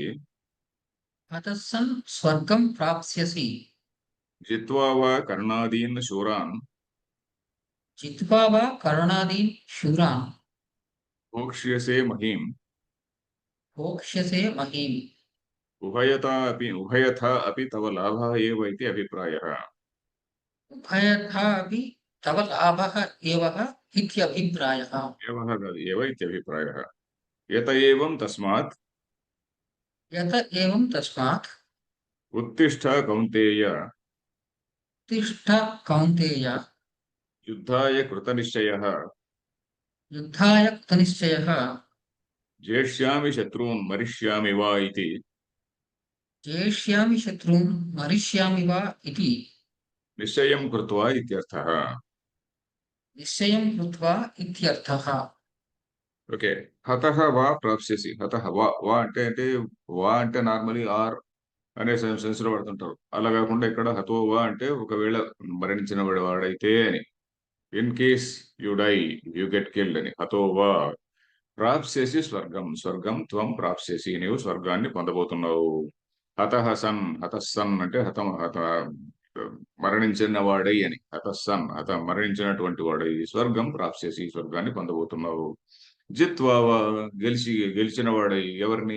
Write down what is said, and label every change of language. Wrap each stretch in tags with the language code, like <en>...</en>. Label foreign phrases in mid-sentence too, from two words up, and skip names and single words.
<sa>హతః సన్ స్వర్గం ప్రాప్స్యసి. జిత్వా వా కర్ణాదీన్ శూరాన్. జిత్వా వా కర్ణాదీన్ శూరాన్. భోక్ష్యసే మహీం. భోక్ష్యసే మహీం. ఉభయథా అపి తవ లాభः एव इति अभिप्रायः. ఉభయథా అపి తవ లాభః ఏవ ఇత్యభిప్రాయః. एवः काదు एव इत्यभिप्रायः. यत एवं तस्मात् యత ఏవం తస్మాత్ उत्तिष्ठ कौन्तेय తిష్ఠ కౌంతేయ. युद्धाय कृतनिश्चयः. యుద్ధాయ కృతనిశ్చయః. जेष्यामि शत्रून् मरिष्यामि वा इति జేష్యామి శత్రూన్ మరిష్యామి వా ఇతి निश्चयं कृत्वा इत्यर्थः. నిశ్చయం కృత్వా ఇత్యర్థః. ఓకే. హతః వా ప్రాప్స్యసి. హతః వా</sa> <te>అంటే</te> <en>normally or</en> <te>అనే సెన్స్‌లో వాడుతుంటారు. అలా కాకుండా ఇక్కడ</te> <sa>హతో వా</sa> <te>అంటే ఒకవేళ మరణించిన వాడైతే అని.</te> <en>in case you die, you get killed అని.</en> <sa>హతో వా ప్రాప్స్యసి స్వర్గం. స్వర్గం త్వం ప్రాప్స్యసి.</sa> <te>నీవు స్వర్గాన్ని పొందబోతున్నావు. హతఃసన్ అంటే మరణించిన వాడై అని. మరణించినటువంటి వాడై</te> <sa>స్వర్గం ప్రాప్స్యసి.</sa> <te>స్వర్గాన్ని పొందబోతున్నావు. జిత్వా గెలిచిన వాడై ఎవరిని?</te>